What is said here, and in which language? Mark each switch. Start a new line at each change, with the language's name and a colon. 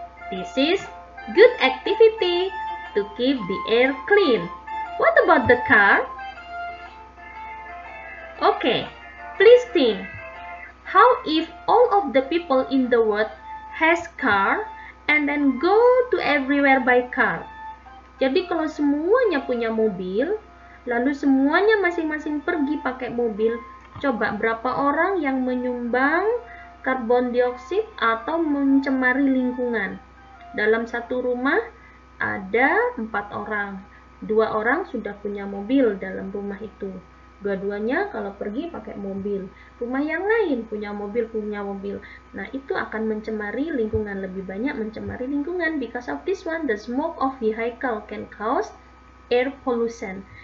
English: This is good activity to keep the air clean. What about the car? Okay, please think. How if all of the people in the world has car and then go to everywhere by car?
Indonesian: Jadi kalau semuanya punya mobil, lalu semuanya masing-masing pergi pakai mobil, coba berapa orang yang menyumbang karbon dioksida atau mencemari lingkungan? Dalam satu rumah ada 4 orang. 2 orang sudah punya mobil dalam rumah itu. Dua-duanya kalau pergi pakai mobil. Rumah yang lain punya mobil. Nah, itu akan mencemari lingkungan, lebih banyak mencemari lingkungan.
English: Because of this one, the smoke of vehicle can cause air pollution.